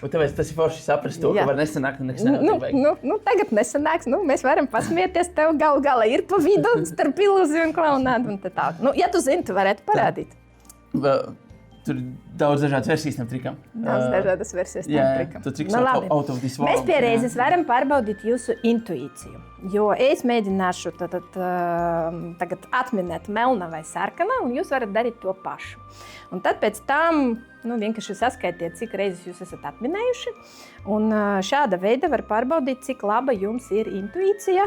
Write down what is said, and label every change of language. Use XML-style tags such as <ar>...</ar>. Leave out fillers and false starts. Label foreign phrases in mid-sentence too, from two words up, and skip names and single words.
<lv>Un tāpēc tas ir forši saprast to, ka var nesanākt un nekas nevajag. Tagad nesanāks, mēs varam pasmieties, tev galu galā ir pa vidu starp ilūziju un klaunādu un tā tālāk. Ja tu zini, tu varētu parādīt. Tur ir daudz dažādas versijas tam trikam. Daudz dažādas versijas tam trikam. Tu triks</lv> <en>out of this world.</en> <lv>Mēs pie reizes varam pārbaudīt jūsu intuīciju. Jo es mēģināšu tagad atminēt melna vai sarkana, un jūs varat darīt to pašu. Un tad pēc tam vienkārši saskaitiet, cik reizes jūs esat atminējuši. Un šāda veida var pārbaudīt, cik laba jums ir intuīcija.</lv>